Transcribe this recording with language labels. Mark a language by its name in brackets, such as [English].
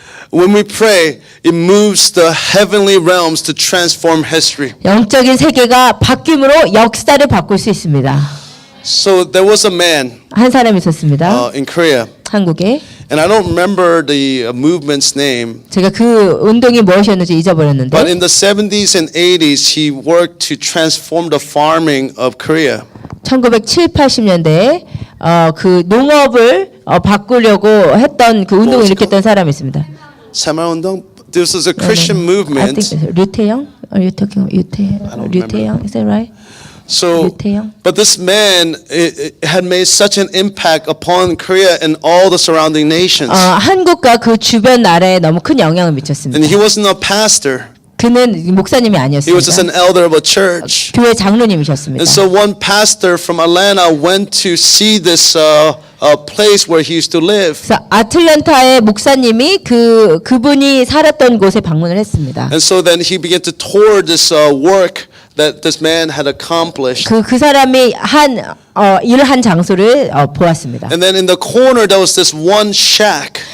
[English] when we pray, it moves the heavenly realms to transform history. [Korean] 영적인 세계가 바뀜으로 역사를 바꿀 수 있습니다. [English] So there was a man [Korean] 한 사람이 있었습니다. [English] in Korea, [Korean] 한국에. [English] and I don't remember the movement's name, [Korean] 제가 그 운동이 무엇이었는지 잊어버렸는데 [English] but in the 70s and 80s, he worked to transform the farming of Korea. [Korean] 1970, 80년대에 그 농업을 바꾸려고 했던 그 운동을 일으켰던 사람이 있습니다. [English] 새마을운동. This was a Christian I movement. think 류태영? Are you talking 류태영? Is that right? So, [Korean] 류태영? [English] but this man it had made such an impact upon Korea and all the surrounding nations. [Korean] 한국과 그 주변 나라에 너무 큰 영향을 [English] And [Korean] 미쳤습니다. [English] he wasn't a pastor. [Korean] 그는 목사님이 [English] He was just an [Korean] 아니었습니다. [English] elder of a church. [Korean] 교회 장로님이셨습니다. [English] And so one pastor from Atlanta went to see this place where he used to live. [Korean] 그래서 아틀란타의 목사님이 그분이 살았던 곳에 방문을 했습니다. [English] And so then he began to tour this work that this man had accomplished. [Korean] 그 사람이 일을 한 장소를 보았습니다. [English] And then in the corner there was this one shack.